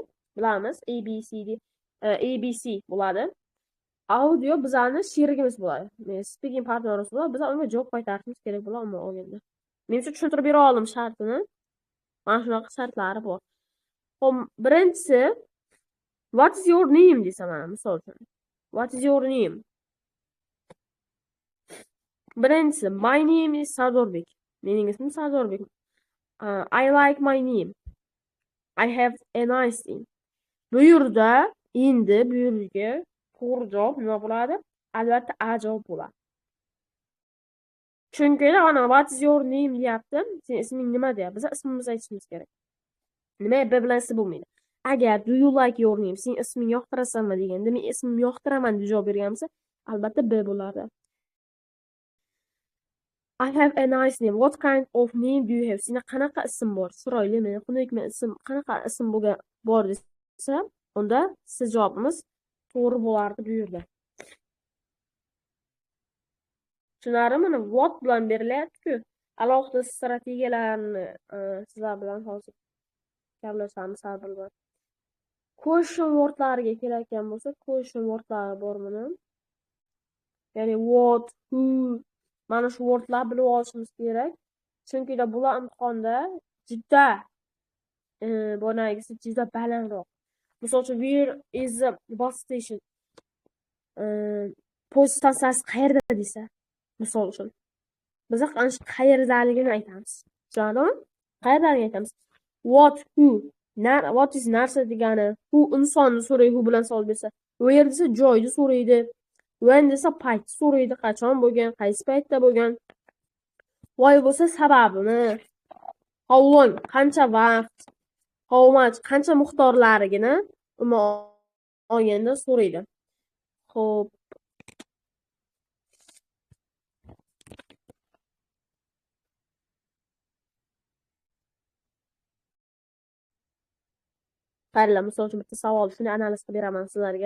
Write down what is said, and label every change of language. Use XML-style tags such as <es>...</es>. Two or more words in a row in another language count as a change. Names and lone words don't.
<uz>Bilamiz, ABC bo'ladi. Audio bizlarning sherigimiz bo'ladi.</uz> <en>Speaking partnerimiz</en> <uz>bo'ladi. Biz unga javob qaytarishimiz kerak bo'ladi, ammo olganda. Menimcha tushuntirib bera oldim shartini. Mana shunaqa shartlari bor. Xo'p, birinchisi</uz> <en>what is your name</en> <uz>desa mana misol uchun.</uz> <en>What is your name? Birinchisi my name is Sardorbek.</en> <uz>Mening ismim Sardorbek.</uz> <en>I like my name. I have a nice name.</en> <uz>Bu yerda endi bu yerga to'g'ri javob nima bo'ladi? Albatta A javob bo'ladi. Chunki ana</uz> <en>what is your name</en> <uz>deyapti. Sen isming nima deyapti? Biz ismimizni aytishimiz kerak. Nima B bilan S bo'lmaydi. Agar</uz> <en>do you like your name,</en> <uz>sen ismingni yoqtirasanmi deganda men ismimni yoqtiraman deb javob berganimsa, albatta B bo'lardi.</uz> <en>I have a nice name. What kind of name do you have?</en> <uz>Senda qanaqa ism bor? Chiroylimi, xunukmi ism, qanaqa ism bor desa, unda siz javobimiz to'g'ri bo'lardi bu yerda. Tushunarlimi? What bilan berilyapti-ku. Alohida strategiyalarni sizlar bilan hozir gaplashamiz har bir.</uz> <en>Question wordlariga</en> <uz>kelayotgan bo'lsa,</uz> <en>question wordlari</en> <uz>bor buni.</uz> <en>Ya'ni what, who,</en> <uz>mana shu wordlar bilib olishimiz kerak. Chunki bular imtihonda juda bonagisi juda balandroq. Misol uchun,</uz> <en>where is the bus station?</en> <uz>Poyezd stansiyasi qayerda desa, misol uchun, biz ana shu qayerdaligini aytamiz. Tushunarlimi? Qayerdaligini aytamiz. What is narsa degani, who insonni so'raydi, who bilan savol bersa. Where desa joyni so'raydi. When desa payt so'raydi, qachon bo'lgan, qaysi paytda bo'lgan. Why bo'lsa sababini.</uz> <en>How long,</en> <uz>qancha vaqt,</uz> <en>how much,</en> <uz>qancha miqdorlarigini olganda so'raydi. Xo'p. Qaranglar, misol uchun bitta savol shuni analiz qilib beraman sizlarga.</uz>